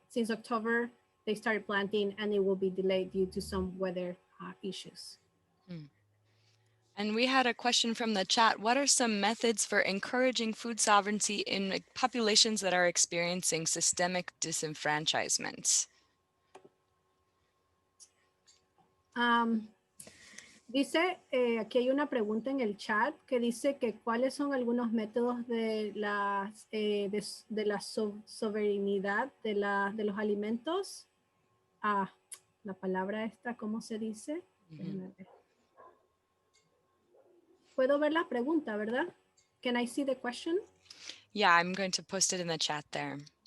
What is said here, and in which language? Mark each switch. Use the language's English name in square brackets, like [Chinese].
[English] Since October, they started planting and it will be delayed due to some weather issues. And we had a question from the chat. What are some methods for encouraging food sovereignty in populations that are experiencing systemic disenfranchisement? [Spanish] Dice, aquí hay una pregunta en el chat que dice que cuáles son algunos métodos de la soberanía de los alimentos. La palabra esta, ¿cómo se dice? Déjenme ver. Puedo ver la pregunta, ¿verdad? [English] Can I see the question? Yeah, I'm going to post it in the chat there.